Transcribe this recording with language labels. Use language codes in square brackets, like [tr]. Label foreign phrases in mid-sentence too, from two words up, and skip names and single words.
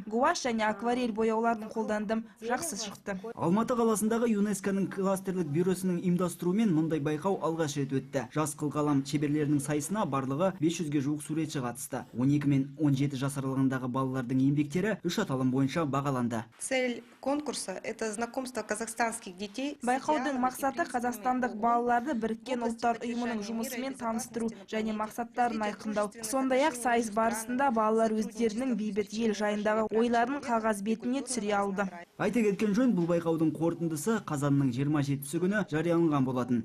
[kk] Гуаш және акварель бояуларын қолдандым. Жақсы шықты. Алматы қаласындағы ЮНЕСКО-ның кластерлік бюросының ұйымдастыруымен мұндай байқау алғаш рет өтті. Жас қылқалам шеберлерінің сайысына барлығы 500-ге жуық суретші қатысты. 12 мен 17 жас аралығындағы балалардың еңбектері 3 аталым бойынша бағаланды. [ru] Цель конкурса – это знакомство казахстанских детей. [kk] Байқаудың мақсаты қазақстандық балаларды Біріккен ұлттар ұйымының жұмысымен таныстыру және мақсаттарын айқындау. Сондай-ақ сайыс барысында балалар өздерінің бейбіт ел жайындағы ойларын қағаз бетіне түсіре алды. Айта кеткен жөн, бұл байқаудың қорытындысы қазанның 27-сі күні жарияланған болатын.